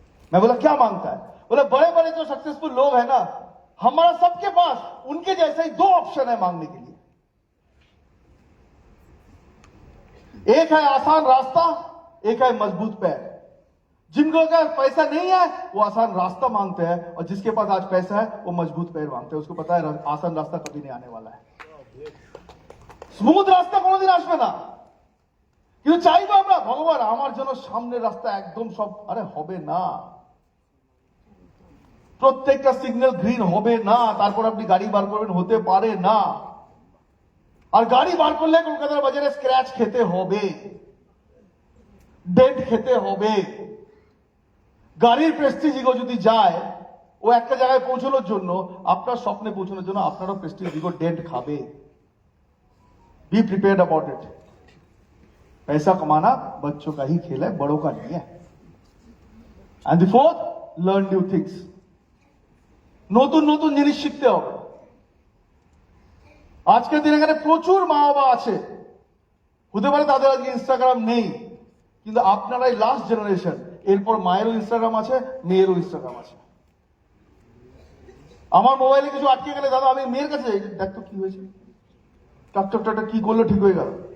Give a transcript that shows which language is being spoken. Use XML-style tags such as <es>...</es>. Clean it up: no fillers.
<hi>मैं बोला क्या मांगता है? बोला बड़े बड़े जो सक्सेसफुल लोग है ना, हमारा सबके पास उनके जैसे ही 2 ऑप्शन है मांगने के लिए, एक है आसान रास्ता, एक है मजबूत पैर। जिनको अगर पैसा नहीं है वो आसान रास्ता मांगते हैं, और जिसके पास आज पैसा है वो मजबूत पैर मांगते हैं। उसको पता है आसान रास्ता कभी नहीं आने वाला है,</hi> <bn>স্মুথ রাস্তা কোনোদিন আসবে না। কিন্তু চাইবো আমরা ভগবান আমার জন্য সামনের রাস্তা একদম সব, আরে হবে না, প্রত্যেকটা সিগন্যাল গ্রিন হবে না, তারপর আপনি গাড়ি বার করবেন, হতে পারে না। আর গাড়ি বার করলে কলকাতার বাজারে স্ক্র্যাচ খেতে হবে, ডেন্ট খেতে হবে। গাড়ির প্রেস্টিজ ইগো যদি যায়, ও একটা জায়গায় পৌঁছানোর জন্য, আপনার স্বপ্নে পৌঁছানোর জন্য আপনারও প্রেস্টিজ ইগো ডেন্ট খাবে।</bn> <en>Be prepared about it.</en> <hi>पैसा कमाना बच्चों का ही खेल है, बड़ों का नहीं है।</hi> <en>And the fourth, learn new things.</en> <bn>নতুন নতুন জিনিস শিখতে হবে। আজকের দিনে এখানে প্রচুর মা বাবা আছে, হতে পারে তাদের আজকে ইনস্টাগ্রাম নেই, কিন্তু আপনারাই লাস্ট জেনারেশন, এরপর মায়েরও ইনস্টাগ্রাম আছে, মেয়েরও ইনস্টাগ্রাম আছে। আমার মোবাইলে কিছু আটকে গেলে দাদা আমি মেয়ের কাছে যাই, দেখ তো কি হয়েছে, টাকটাকটা কি করলো ঠিক হয়ে গেল।</bn>